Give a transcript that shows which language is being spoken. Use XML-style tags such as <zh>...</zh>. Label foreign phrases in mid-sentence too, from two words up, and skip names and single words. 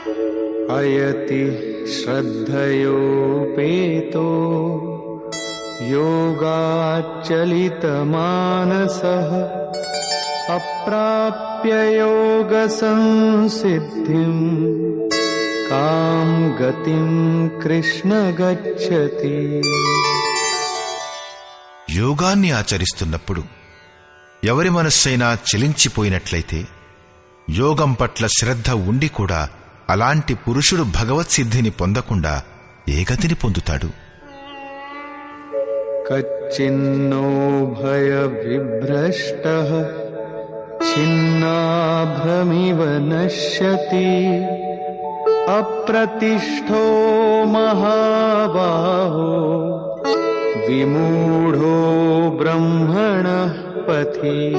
<sa>अयति श्रद्धयोपेतो योगाच्चलितमानसः अप्राप्य योगसंसिद्धिम् कां गतिं कृष्ण गच्छति।</sa> <te>యోగాన్ని ఆచరిస్తున్నప్పుడు ఎవరి మనస్సైనా చెలించిపోయినట్లయితే యోగం పట్ల శ్రద్ధ ఉండి కూడా అలాంటి పురుషుడు భగవత్ సిద్ధిని పొందకుండా ఏ గతిని పొందుతాడు?</te> <sa>కచ్చిన్నో భయ విభ్రష్టః ఛిన్నాభ్రమివ నశ్యతి అప్రతిష్ఠో మహాబాహో విమూఢో బ్రహ్మణః పథి.</sa>